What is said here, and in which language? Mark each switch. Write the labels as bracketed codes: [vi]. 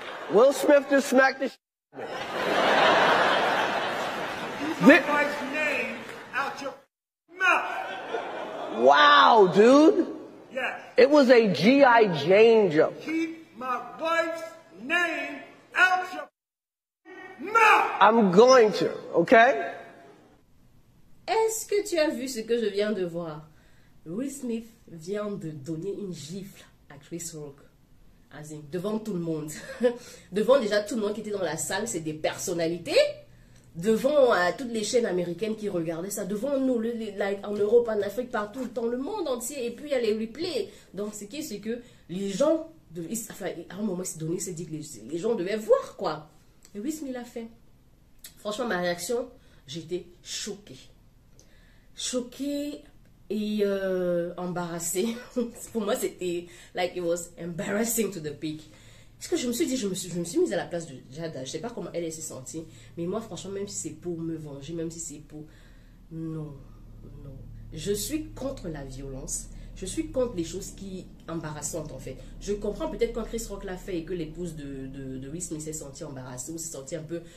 [en] Will Smith just smacked the shit out of me. My wife's name out your mouth. Wow, dude. Yes. It was a G.I. Jane joke. Keep my wife's name out your mouth. I'm going to, okay? [fr] Est-ce que tu as vu ce que je viens de voir? Will Smith vient de donner une gifle à Chris Rock. Devant tout le monde. Devant déjà tout le monde qui était dans la salle, c'est des personnalités. Devant toutes les chaînes américaines qui regardaient ça, devant nous, en Europe, en Afrique, partout, dans le monde entier, et puis il y a les replays. Donc, c'est que les gens, à un moment, il s'est dit que les gens devaient voir, quoi. Et Will Smith l'a fait. Franchement, ma réaction, j'étais choquée. Choquée et embarrassée. Pour moi, c'était, [en] like, it was embarrassing to the peak. [fr] Parce que je me suis dit, je me suis mise à la place de Jada. Je ne sais pas comment elle s'est sentie. Mais moi, franchement, même si c'est pour me venger, même si c'est pour... Non. Je suis contre la violence. Je suis contre les choses embarrassantes, en fait. Je comprends peut-être quand Chris Rock l'a fait et que l'épouse de Will Smith s'est sentie embarrassée ou s'est sentie un peu...